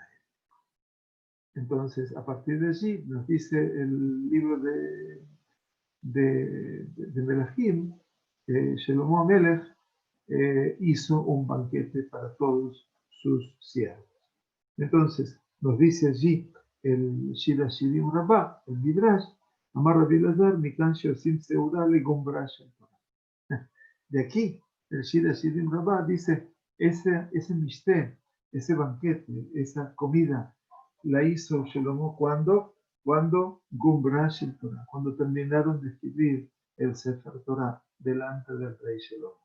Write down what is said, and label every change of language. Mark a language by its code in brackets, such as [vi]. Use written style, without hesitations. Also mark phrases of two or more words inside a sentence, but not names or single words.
[es] Entonces, a partir de allí, nos dice el libro de Melahim, [he] שלמה המלך [es] hizo un banquete para todos sus siervos. Entonces, nos dice allí el Shira Shirim Rabbah, el Midrash, [he] אמר רבי אלעזר, מכאן שעושים סעודה לגמרה של תורה. [es] De aquí, el Shira Shirim Rabbah dice, ese mishté, ese banquete, esa comida, la hizo Shelomo cuando [he] גמרה של תורה, [es] cuando terminaron de escribir el [he] ספר תורה [es] delante del rey Shelomo.